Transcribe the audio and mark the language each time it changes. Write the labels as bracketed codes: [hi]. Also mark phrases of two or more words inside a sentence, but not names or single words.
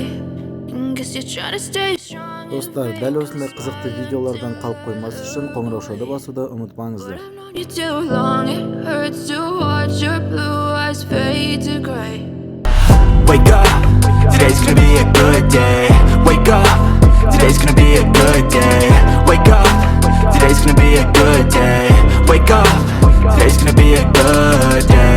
[en] Guess you're trying to stay strong. [kk] Достар, дәл осындай қызықты видеолардан қалып қоймас үшін қоңыраушаны басуды ұмытпаңыздар. [en] You too long, it hurts to watch your blue eyes fade to gray. Wake up, today's gonna be a good day. Wake up, today's gonna be a good day. Wake up, today's gonna be a good day. Wake up, today's gonna be a good day.